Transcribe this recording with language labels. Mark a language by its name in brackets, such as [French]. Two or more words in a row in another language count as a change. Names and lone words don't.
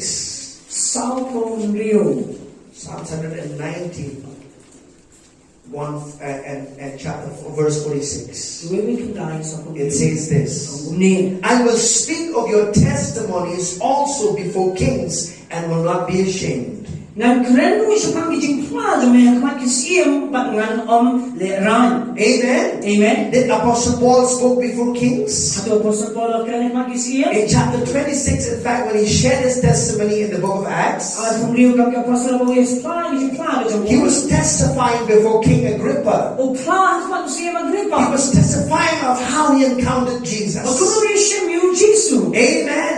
[English] Psalm 119. And chapter 4, verse 46. It says this: I will speak of your testimonies also before kings and will not be ashamed. [Khasi] Ngan kren nu siya pang gijing pla jo may kamat kisiem bat ngan le ran. [English] Amen. Amen. Did Apostle Paul spoke before kings? [Khasi] Ato Apostle Paul kren kamat kisiem. [English] In chapter 26, in fact, when he shared his testimony in the book of Acts, he was testifying before King Agrippa. He was testifying of how he encountered Jesus. Amen.